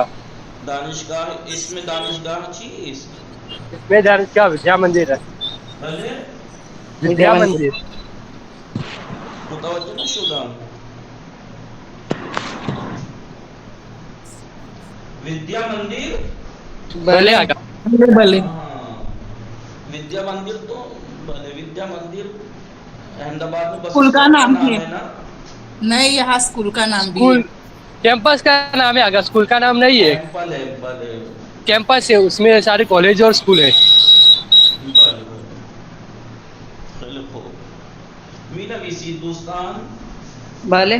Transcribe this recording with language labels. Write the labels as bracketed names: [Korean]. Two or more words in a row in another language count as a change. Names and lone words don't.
[Persian] دانشگاه اسم دانشگاه چیست؟ اسم دانشگاه ودیا مندر است. بله ودیا مندر. متوجه نشدم. ودیا مندر؟ بله آقا. بھلے [Urdu] ودیا مندر تو بله ودیا مندر احمد آباد میں بس اسکول کا اسٹینڈ نام ہے ہے نا؟ نہیں یہاں اسکول کا نام بھی اسکول ہے. کیمپس کا نام ہے آگا. اسکول کا نام نہیں ہے. ٹیمپل ہے. بله کیمپس ہے اس میں سارے کالج اور اسکول ہے. [Persian] بله دوستان؟ بھلے